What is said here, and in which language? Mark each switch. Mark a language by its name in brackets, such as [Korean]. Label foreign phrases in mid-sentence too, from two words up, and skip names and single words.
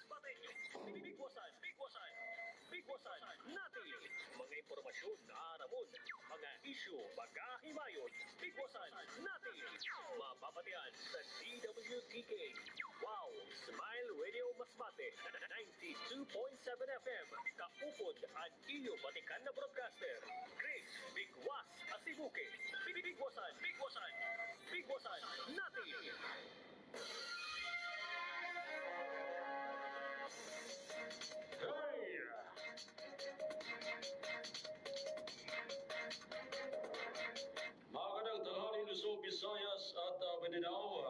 [Filipino] Bigwasan natin. [Masbatenyo] Mga impormasyon na aramon, mga isyu pagkahimayon, bigwasan natin. [Filipino] Mapapatian sa DWTK. Wow! Smile Radio Masbate, 92.7 FM. [Masbatenyo] Kaupod ang iyo batikan na broadcaster. [Filipino] Chris Bigwas Asibuke. Bigwasan natin. Hey! Magandang tanghali Luzon, Visayas at Mindanao.